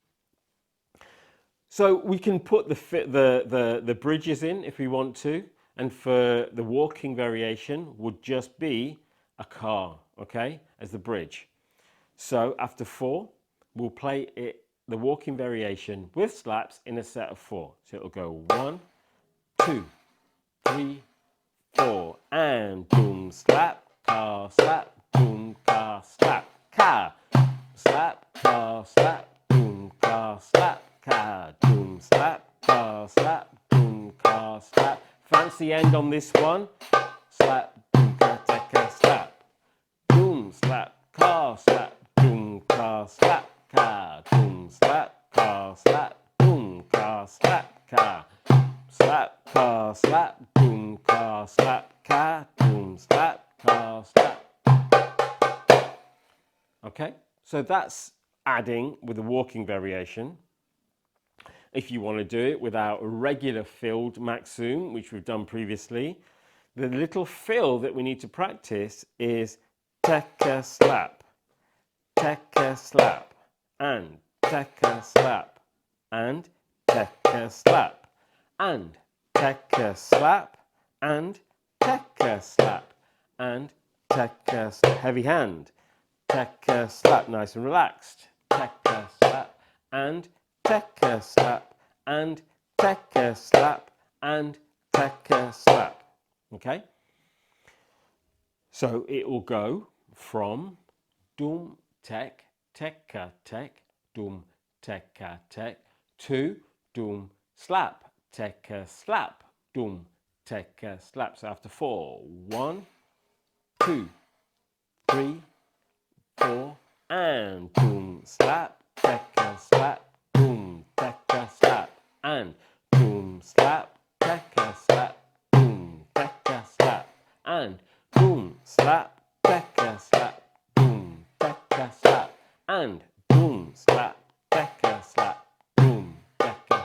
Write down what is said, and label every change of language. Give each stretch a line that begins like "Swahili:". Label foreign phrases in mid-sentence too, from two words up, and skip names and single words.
English: So we can put the bridges in if we want to, and for the walking variation would just be a car, okay, as the bridge. So after 4, we'll play it, the walking variation with slaps in a set of 4. So it'll go 1, 2, 3, 4, and boom, slap, ka, slap, boom, ka, slap, ka, slap, ka, slap, boom, ka, slap, ka, boom, slap, ka, slap, boom, ka, slap. Fancy end on this one. Slap, boom, ka, taka, slap, boom, slap, ka, slap, boom, ka, slap, ka, boom, slap, ka, slap, boom, ka, slap, ka. Slap, ka, slap, boom, ka, slap, ka, boom, slap, ka, slap. Okay, so that's adding with a walking variation. If you want to do it without a regular filled maxim, which we've done previously, the little fill that we need to practice is tekka slap, tekka slap, and tekka slap, and tekka slap, and tekka slap, and tekka slap, and tekka slap. Heavy hand, tekka slap, nice and relaxed, tekka slap, and tekka slap, and tekka slap, and tekka slap. Okay? So it will go from dum tek, tekka tek, dum tekka tek, to dum slap, tekka slap, dum tekka slap. So after 4, 1, 2, 3, 4, and boom, slap, tekka slap, boom, tekka slap, and boom, slap, tekka slap, boom, tekka slap, and boom, slap, tekka slap, boom, tekka slap, and boom, slap, tekka slap, boom, tekka.